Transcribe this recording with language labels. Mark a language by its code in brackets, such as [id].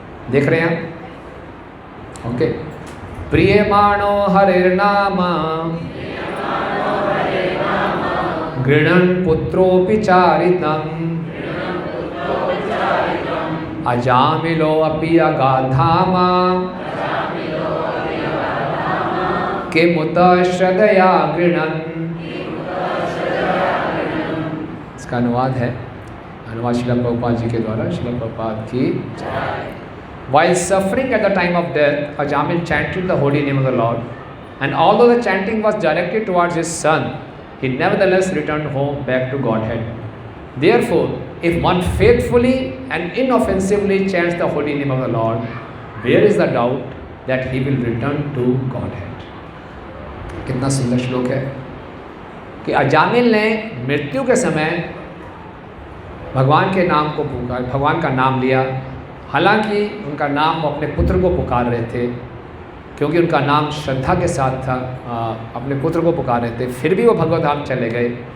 [hi] देख रहे हैं? ओके। [sa] प्रियमाणो हरिर्नाम गृणन् पुत्रोऽपि चारितम् अजामिलो अपि अगाधाम किमुत श्रद्धया गृणन्। [hi] इसका अनुवाद है, अनुवाद श्रील प्रभुपाद जी के द्वारा। [en] श्रील प्रभुपाद की While suffering at the time of death, Ajamil chanted the holy name of the Lord, and although the chanting was directed towards his son, he nevertheless returned home back to Godhead. Therefore, if one faithfully and inoffensively chants the holy name of the Lord, where is the doubt that he will return to Godhead? [hi] कितना सुंदर श्लोक है कि अजामिल ने मृत्यु के समय भगवान के नाम को पुकार, भगवान का नाम लिया। हालांकि उनका नाम वो अपने पुत्र को पुकार रहे थे, क्योंकि उनका नाम श्रद्धा के साथ था, अपने पुत्र को पुकार रहे थे, फिर भी वो भगवत धाम चले गए।